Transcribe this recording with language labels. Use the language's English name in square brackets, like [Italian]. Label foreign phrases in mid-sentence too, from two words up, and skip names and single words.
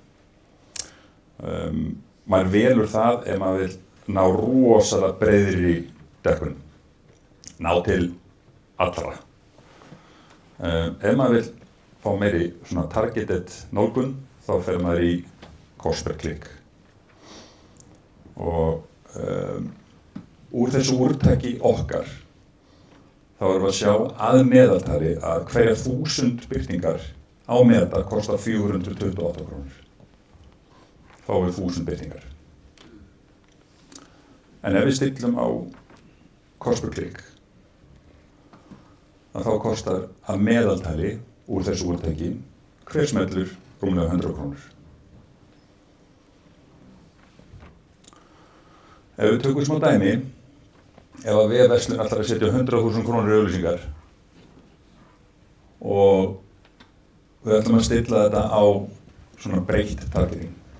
[Icelandic] Maður velur það ef maður vil ná rosalega breiðri dekkun, ná til allra. Ef maður vil fá meiri svona targeted nálgun, þá fer maður í [English] cost per click. [Icelandic] Og úr þessu úrtaki okkar þá erum við að sjá að meðaltali að hverjar 1000 birtingar á Meta kostar 428 krónur. Þá er 1000 birtingar. En ef við stillum á [English] cost per click [Icelandic] þá kostar að meðaltali úr þessu úrtaki hver smellur rúmlega 100 krónur. Ef við tökum smá dæmi, ef að vefverslun ætlar að setja 100.000 krónur í auglýsingar og við ætlum að stilla þetta á svona breytt targeting.